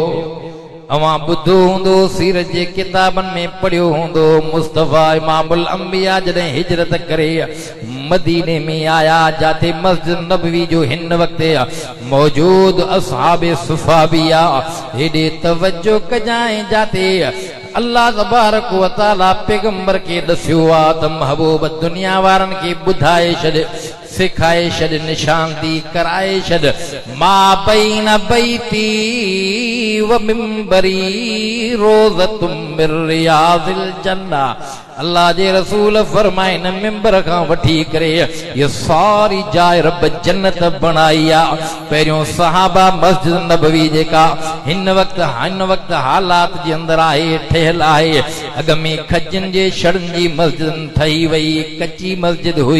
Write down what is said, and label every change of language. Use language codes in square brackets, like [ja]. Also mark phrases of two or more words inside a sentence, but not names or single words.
[sd] अवां ॿुधो हूंदो, सीरत जे किताबनि में पढ़ियो हूंदो। मुस्तफ़ा [ar] إمام الأنبياء [sd] जॾहिं हिजरत करे मदीने में आया, जाते मस्जिद नबवी जो हिन वक़्त मौजूद असहाबे सुफ़ा भी आ, हेॾे तवज्जो कजाएं जाते [ar] الله تبارك و تعالى [sd] पैगंबर के दस्यो आ त महबूब दुनिया वारन के बुधाए छॾ, सिखाए छॾ, निशानदी कराए छॾ। [ar] ما بين بيتي ومنبري روضة من رياض الجنة. [sd] अल्लाह जे रसूल फरमाइन, मिंबर खां वठी करे ये सारी जाइ रब जन्नत बणाई आ। पहिरियों सहाबा मस्जिद नबवी जेका हिन वक़्त हालात जे अंदर आहे, ठहियल आहे, अॻ में खजनि जे छड़नि जी मस्जिद ठही वई, कच्ची मस्जिद हुई।